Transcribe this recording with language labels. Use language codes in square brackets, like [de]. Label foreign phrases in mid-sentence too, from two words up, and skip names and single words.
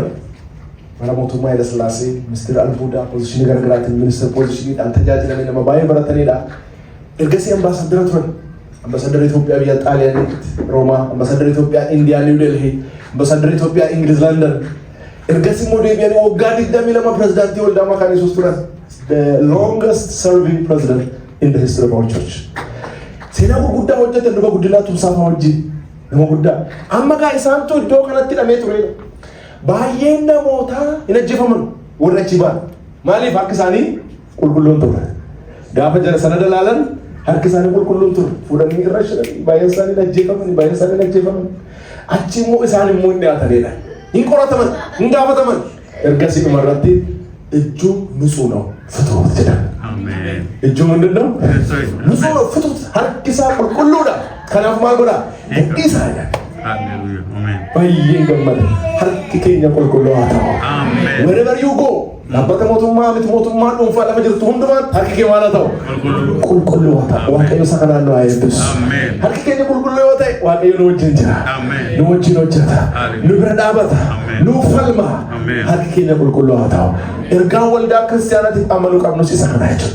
[om] Mana mootummaa Haayile Sillaasee ministeera albuudaa pozishinii garaagaraatiin ministeera pozishiniidhaan tajaajilanii nama baay'ee baratanidha. Ergasii ambaasaadara turan. Ambaasaadara Itoophiyaa biyya Xaaliyaanitti Roomaa, ambaasaadara Itoophiyaa Indiyaa Niw Delhii, ambaasaadara Itoophiyaa Ingiliz London. Ergasii immoo deebi'anii waggaa 22 pirezidaantii waldaa makaanii Yesuus turan. [en] The longest serving president in the history of our church. [om] Seenaa gurguddaa hojjetan dhuga guddinaa tumsaafaa wajjin nama guddaa. Amma gaa isaantu iddoo kanatti hidhamee turedha. Baay'een namootaa hin ajjeefaman warra achi ba'an. Maaliif harki isaanii qulqulluun ture. Gaafa jara sana dalaalan harki isaanii qulqulluun ture. Fuudhanii irra shiranii baay'een isaanii hin ajjeefaman, baay'een isaanii hin ajjeefaman. Achi immoo isaan immoo hin dhiyaatanidha. Hin qorataman, hin gaafataman. Ergasii dhumarratti ijuu [am] ንጹህ ነው ፍቱት [om] jedhan. [am] Ijuu ምንድን ነው? ንጹህ ነው ፍቱት። [om] harki isaa qulqulluudha. Kanaaf maal godha? Gadhiisaa jedhan. Baay'ee gammada. Harki keenya qulqulluu haa ta'u. [en] Wherever you go, [om] dhaabbata mootummaa miti mootummaa dhuunfaa lafa jirtu hundumaan harki kee maal haa ta'u? Qulqulluu haa ta'u. Waaqayyo isa kanaan nu haa eebbisu. Harki keenya qulqulluu yoo ta'e Waaqayyo nu wajjin jira. Nu wajjin hojjeta. Nu bira dhaabata. Nu falma. Harki keenya qulqulluu haa ta'u. Ergaan waldaa kiristaanaatiif amanuu qabnus isa kana jechuudha.